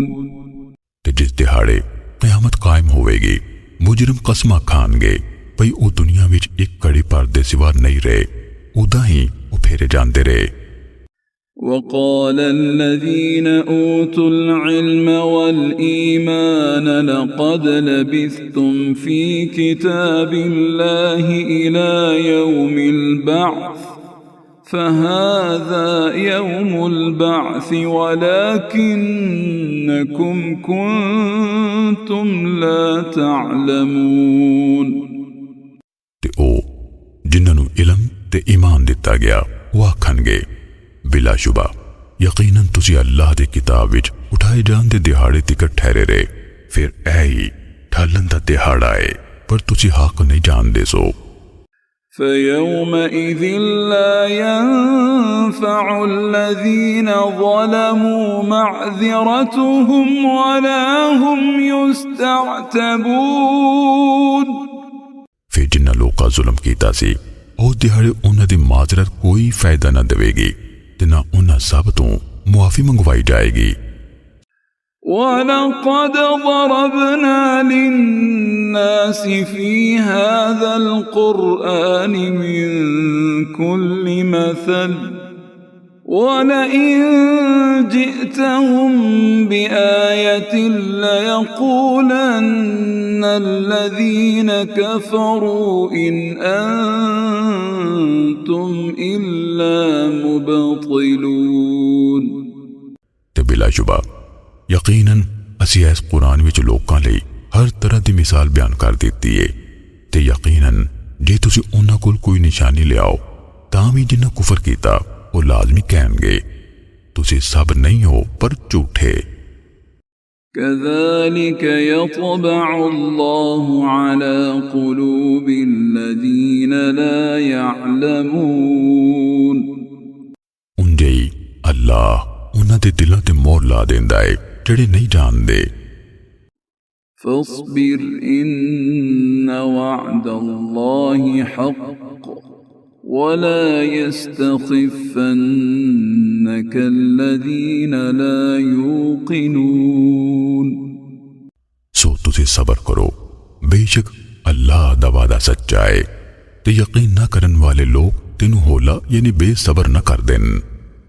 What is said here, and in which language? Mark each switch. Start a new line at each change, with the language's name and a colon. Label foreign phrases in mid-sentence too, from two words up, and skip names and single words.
Punjabi: ਤੇ ਜਿਸ ਦਿਹਾੜੇ ਕਿਆਮਤ ਕਾਇਮ ਹੋਵੇਗੀ, ਮੁਜਰਮ ਕਸਮਾਂ ਖਾਣਗੇ ਭਈ ਉਹ ਦੁਨੀਆ ਵਿੱਚ ਇੱਕ ਘੜੀ ਭਰ ਦੇ ਸਿਵਾ ਨਹੀਂ ਰਹੇ, ਉਦਾਂ ਹੀ ਉਹ ਫੇਰੇ ਜਾਂਦੇ ਰਹੇ।
Arabic: وقال الذين أوتوا العلم والإيمان لقد لبثتم في كتاب الله إلى يوم البعث فهذا يوم البعث ولكنكم كنتم لا تعلمون۔
Punjabi: ਤੇ ਉਹ ਜਿਨ੍ਹਾਂ ਨੂੰ ਇਲਮ ਤੇ ਈਮਾਨ ਦਿੱਤਾ ਗਿਆ ਉਹ ਆਖਣਗੇ ਬਿਲਾਸ਼ੁਬਾ ਯਕੀਨਨ ਤੁਸੀਂ ਅੱਲਾਹ ਦੀ ਕਿਤਾਬ ਵਿੱਚ ਉਠਾਏ ਜਾਣ ਦੇ ਦਿਹਾੜੇ ਤੱਕ ਠਹਿਰੇ ਰਹੇ, ਫਿਰ ਇਹ ਹੀ ਠਾਲਣ ਦਾ ਦਿਹਾੜਾ ਹੈ, ਪਰ ਤੁਸੀਂ ਹੱਕ ਨਹੀਂ ਜਾਣਦੇ ਸੋ।
Arabic: فيومئذ لا ينفع الذين ظلموا معذرتهم ولا هم يستعتبون۔
Punjabi: ਫਿਰ ਜਿਨ੍ਹਾਂ ਲੋਕਾਂ ਜ਼ੁਲਮ ਕੀਤਾ ਸੀ ਉਹ ਦਿਹਾੜੇ ਉਹਨਾਂ ਦੀ ਮਾਜ਼ਰਤ ਕੋਈ ਫਾਇਦਾ ਨਾ ਦੇਵੇਗੀ ਤੇ ਨਾ ਉਹਨਾਂ ਸਭ ਤੋਂ ਮੁਆਫੀ ਮੰਗਵਾਈ ਜਾਏਗੀ।
Arabic: وَلَقَدْ ضَرَبْنَا لِلنَّاسِ فِي هَذَا الْقُرْآنِ مِنْ كُلِّ مَثَلٍ وَلَئِنْ جِئْتَهُمْ بِآيَةٍ لَيَقُولَنَّ الَّذِينَ كَفَرُوا إِنْ أَنْتُمْ إِلَّا مُبْطِلُونَ۔
Punjabi: ਤੇ ਬਿਲਾਸ਼ੁਬਾ ਯਕੀਨਨ ਅਸੀਂ ਇਸ ਕੁਰਾਨ ਵਿੱਚ ਲੋਕਾਂ ਲਈ ਹਰ ਤਰ੍ਹਾਂ ਦੀ ਮਿਸਾਲ ਬਿਆਨ ਕਰ ਦਿੱਤੀ ਹੈ, ਤੇ ਯਕੀਨਨ ਜੇ ਤੁਸੀਂ ਉਹਨਾਂ ਕੋਲ ਕੋਈ ਨਿਸ਼ਾਨੀ ਲਿਆਓ ਤਾਂ ਵੀ ਜਿਨ੍ਹਾਂ ਕੁਫਰ ਕੀਤਾ ਉਹ ਲਾਜ਼ਮੀ ਕਹਿਣਗੇ ਤੁਸੀਂ ਸਭ ਨਹੀਂ ਹੋ ਪਰ ਝੂਠੇ।
Arabic: كذلك يطبع الله على قلوب الذين لا يعلمون۔
Punjabi: ਉਂਝੇ ਹੀ ਅੱਲਾਹ ਉਹਨਾਂ ਦੇ ਦਿਲਾਂ ਤੇ ਮੋਹਰ ਲਾ ਦਿੰਦਾ ਹੈ ਜਿਹੜੇ ਨਹੀਂ ਜਾਣਦੇ।
Arabic: فاصبر إن وعد الله حق ولا يستخفنك الذين لا يوقنون۔
Punjabi: ਸੋ ਤੁਸੀਂ ਸਬਰ ਕਰੋ, ਬੇਸ਼ੱਕ ਅੱਲਾਹ ਦਾ ਵਾਅਦਾ ਸੱਚਾ ਹੈ ਤੇ ਯਕੀਨ ਨਾ ਕਰਨ ਵਾਲੇ ਲੋਕ ਤੈਨੂੰ ਹੌਲਾ ਯਾਨੀ ਬੇਸਬਰ ਨਾ ਕਰ ਦੇਣ।